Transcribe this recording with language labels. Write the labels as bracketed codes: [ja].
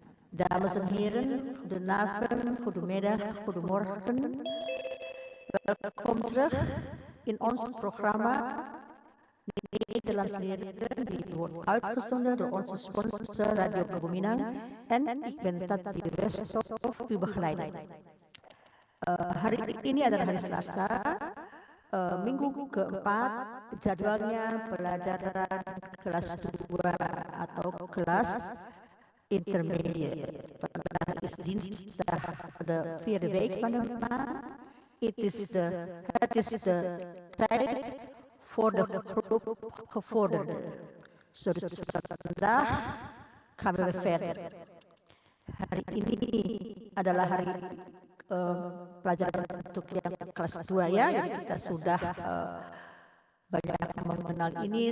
[nl] Dames en heren, goedenavond, goedemiddag, goedemorgen. Welkom terug in ons programma Nederlands leren. Die wordt uitgezonden door onze sponsor Radio Gebuminang en ik ben Tati Westhoff, uw begeleider. [id] Hari ini adalah hari Selasa, minggu keempat, jadwalnya pelajaran kelas 2 atau kelas intermediate. [nl] Vandaag is dinsdag de 4e week van de maand. Het is de tijd voor de groep gevorderden. Dus vandaag gaan we verder. [id] Hari ini adalah hari pelajaran untuk yang kelas 2 ya. Jadi kita sudah banyak mengenal ini.